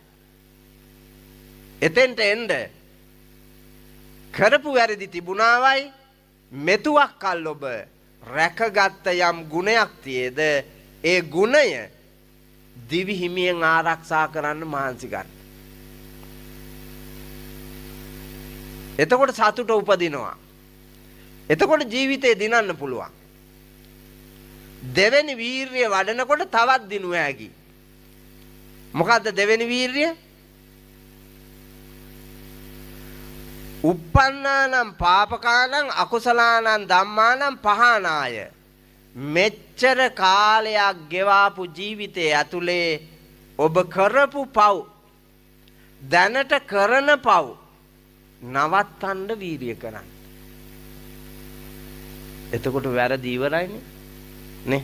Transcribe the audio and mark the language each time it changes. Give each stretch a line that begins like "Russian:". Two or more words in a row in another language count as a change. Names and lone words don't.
Sinhala: එතෙන්ට එන්න කරපු වැරදි තිබුණාවයි මෙතුවක් කල් ඔබ රැකගත් යම් ගුණයක් තියේද ඒ ගුණය දිවි හිමියෙන් ආරක්ෂා කරන්න මහන්සි ගන්න. එතකොට සතුට උපදිනවා. එතකොට ජීවිතේ දිනන්න පුළුවන්. දෙවෙනි වීරිය වඩනකොට තවත් දිනුව හැකි. මොකද්ද දෙවෙනි වීරිය?
Pali: uppannānaṁ pāpakānaṁ akusalaanaṁ dhammānaṁ pahānāය.
Sinhala: මෙච්චර කාලයක් ගෙවාපු ජීවිතයේ ඇතුලේ ඔබ කරපු පව් දැනට කරන පව් නවත්තන්න වීරිය කරන්න. එතකොට වැරදි ඉවරයිනේ නේ.